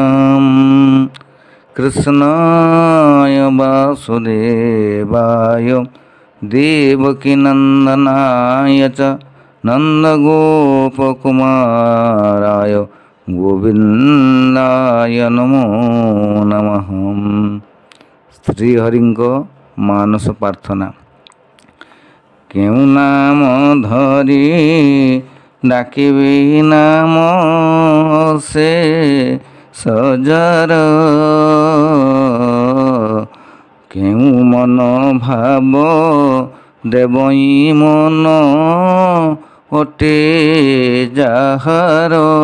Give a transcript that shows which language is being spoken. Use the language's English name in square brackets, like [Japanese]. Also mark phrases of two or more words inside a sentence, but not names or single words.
[Sanskrit] कृष्णाय वासुदेवाय देवकीनन्दनाय च नन्दगोपकुमाराय गोविन्दाय नमो नमः। [Odia] श्रीहरिଙ୍କ ମାନସ ପ୍ରାର୍ଥନା। କେଉଁ ନାମ ଧରି ଡାକିବି ନାମ ସେ ସଜର, କେଉଁ ମନ ଭାବ ଦେବଇ ମନ ଅଟେ ଯାହାର।